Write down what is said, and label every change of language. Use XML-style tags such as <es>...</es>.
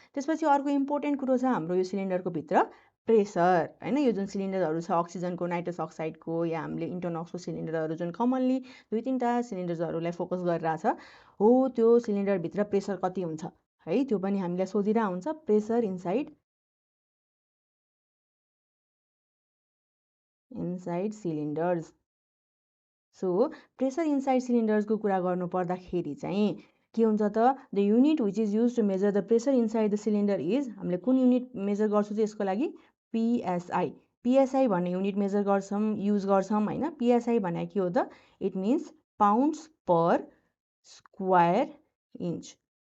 <ne>त्यसपछि अर्को इम्पोर्टेन्ट कुरो छ हाम्रो यो सिलिन्डरको भित्र प्रेसर होइन। यो जुन सिलिन्डरहरू छ अक्सिजनको, नाइट्रस अक्साइडको या हामीले इन्टोनक्सको सिलिन्डरहरू जुन कमनली 2-3टा सिलिन्डर्सहरूलाई फोकस गरिरहेछ हो, त्यो सिलिन्डरभित्र प्रेसर कति हुन्छ है, त्यो पनि हामीलाई सोधिरहेको हुन्छ।</ne> <en>pressure inside cylinders</en> <ne>so pressure inside सिलिन्डर्सको कुरा गर्नु पर्दाखेरि चाहिँ के हुन्छ त</ne> <en>the unit which is use to measure the pressure inside the cylinder</en> <ne>is हामीले कुन युनिट मेजर गर्छौँ चाहिँ यसको लागि पिएसआई पिएसआई भन्ने युनिट मेजर गर्छौँ युज गर्छौँ होइन पिएसआई भने के हो त</ne> <en>it means pounds per square inch</en>